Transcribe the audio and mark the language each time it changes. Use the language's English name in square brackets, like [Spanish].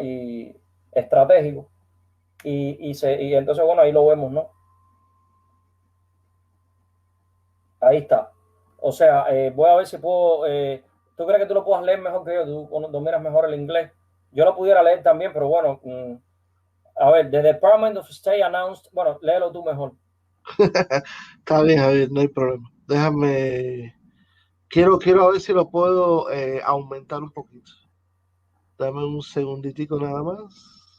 [Spanish] Y estratégicos. Y entonces, bueno, ahí lo vemos, ¿no? Ahí está. O sea, voy a ver si puedo. ¿Tú crees que tú lo puedas leer mejor que yo? Tú dominas mejor el inglés. Yo lo pudiera leer también, pero bueno. A ver, [English] the Department of State announced. [Spanish] Bueno, léelo tú mejor. Está bien, Javier, no hay problema. Déjame. Quiero a ver si lo puedo aumentar un poquito. Dame un segunditico nada más.